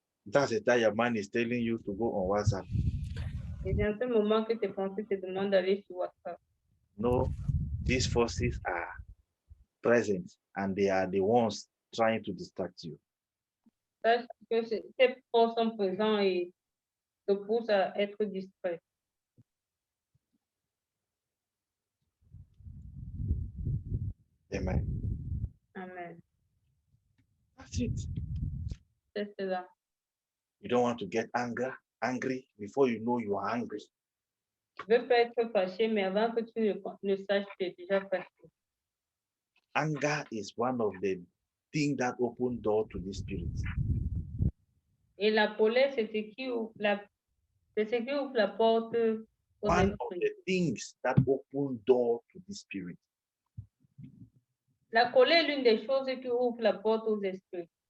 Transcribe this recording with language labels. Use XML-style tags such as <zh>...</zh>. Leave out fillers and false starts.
<en>That's the time your mind is telling you to go on WhatsApp.</en> <fr>Et c'est en ce moment que tes pensées te demandent d'aller sur WhatsApp.</fr> <en>No, these forces are present and they are the ones trying to distract you.</en> <fr>Sache que ces forces sont présentes et te poussent à être distrait.</fr> <en>Amen.</en> <fr>Amen.</fr> <en>That's it.</en> <fr>C'est cela.</fr> <en>You don't want to get angry before you know you are angry.</en> <fr>Tu veux pas être fâché, mais avant que tu ne saches, tu es déjà fâché.</fr> <en>Anger is one of the things that open door to the spirit.</en> <fr>Et la colère, c'est ce qui ouvre la porte aux</fr> <en>One of</en> <fr>esprits.</fr> <en>the things that open door to the spirit.</en> <fr>La colère est l'une des choses qui ouvre la porte aux esprits.</fr>